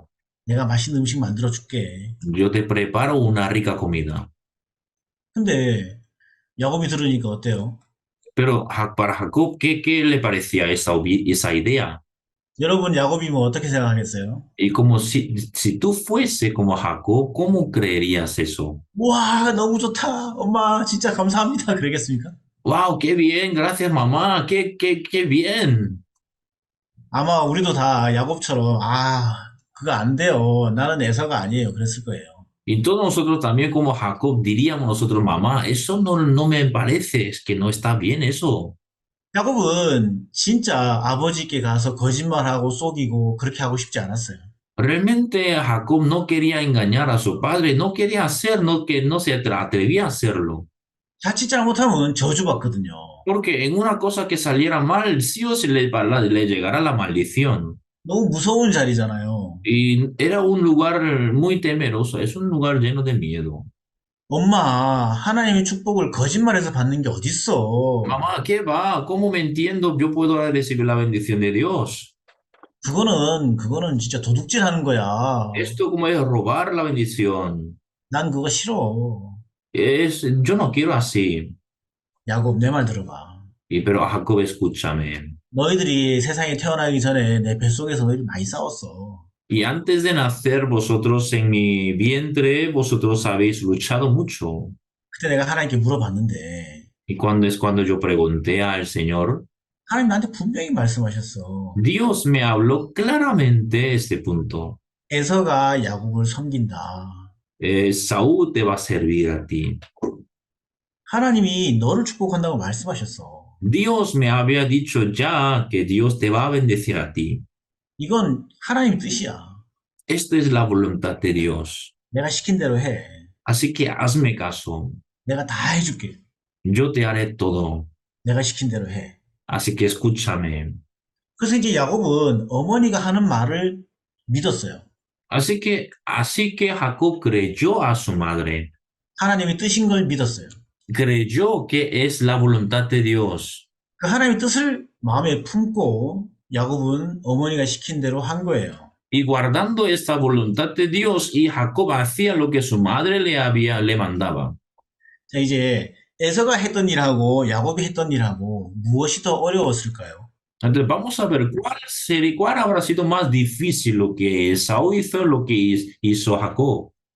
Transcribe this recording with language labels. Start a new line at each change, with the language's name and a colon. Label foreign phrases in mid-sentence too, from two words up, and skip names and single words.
Korean: 내가 맛있는 음식 만들어 줄게.
Spanish: Yo te preparo una rica comida.
Korean: 근데 야곱이 들으니까 어때요?
Spanish: Pero para Jacob, ¿qué le parecía esa idea?
Korean: 여러분 야곱이면 어떻게 생각하겠어요?
Spanish: Y como si tú fuese como Jacob, ¿cómo creerías eso?
Korean: 와, 너무 좋다. 엄마, 진짜 감사합니다. 그러겠습니까?
Spanish: ¡Wow! ¡Qué bien! Gracias, mamá. ¡Qué bien!
Korean: 아마 우리도 다 야곱처럼 그거 안 돼요. 나는 에서가 아니에요. 그랬을 거예요.
Spanish: Y todos nosotros también como Jacob diríamos nosotros, mamá, eso no me parece, es que no está bien eso.
Korean: 야곱은 진짜 아버지께 가서 거짓말하고 속이고 그렇게 하고 싶지 않았어요.
Spanish: Realmente Jacob no quería engañar a su padre, no quería hacer, que no se atrevía a hacerlo.
Korean: 자칫 잘못하면 저주받거든요.
Spanish: Porque en una cosa que saliera mal, sí o sí le llegará la maldición.
Korean: 너무 무서운 자리잖아요.
Spanish: Y era un lugar muy temeroso, es un lugar lleno de miedo.
Korean: 엄마, 하나님의 축복을 거짓말해서 받는 게 어딨어.
Spanish: Mamá, ¿qué va? ¿Cómo me entiendo? Yo puedo recibir la bendición de Dios.
Korean: 그거는 진짜 도둑질 하는 거야.
Spanish: Esto como es robar la bendición.
Korean: 난 그거 싫어.
Spanish: Yo no quiero así.
Korean: 야곱, 내 말 들어봐.
Spanish: Pero Jacob, escúchame.
Korean: 너희들이 세상에 태어나기 전에 내 뱃속에서 너희들 많이 싸웠어.
Spanish: Y antes de nacer vosotros en mi vientre, vosotros habéis luchado mucho.
Korean: 그때 내가 하나님께 물어봤는데
Spanish: Y cuando yo pregunté al Señor,
Korean: 하나님 나한테 분명히 말씀하셨어.
Spanish: Dios me habló claramente este punto.
Korean: 에서가 야곱을 섬긴다.
Spanish: Saúl te va a servir a ti.
Korean: 하나님이 너를 축복한다고 말씀하셨어.
Spanish: Dios me había dicho ya que Dios te va a bendecir a ti.
Korean: 이건 하나님 뜻이야.
Spanish: Esto es la voluntad de Dios.
Korean: 내가 시킨 대로 해.
Spanish: Así que hazme caso.
Korean: 내가 다 해줄게.
Spanish: Yo te haré todo.
Korean: 내가 시킨 대로 해.
Spanish: Así que escúchame.
Korean: 그래서 이제 야곱은 어머니가 하는 말을 믿었어요.
Spanish: Así que Jacob creyó a su madre.
Korean: 하나님의 뜻인 걸 믿었어요.
Spanish: Creyó que es la voluntad de Dios.
Korean: 그 하나님의 뜻을 마음에 품고 야곱은 어머니가 시킨 대로 한 거예요.
Spanish: Y guardando esta voluntad de Dios, y Jacob hacía lo que su madre le mandaba.
Korean: 자, 이제 에서가 했던 일하고 야곱이 했던 일하고 무엇이 더 어려웠을까요?
Spanish: Entonces vamos a ver cuál habrá sido más difícil lo que Esaú hizo, lo que hizo Jacob.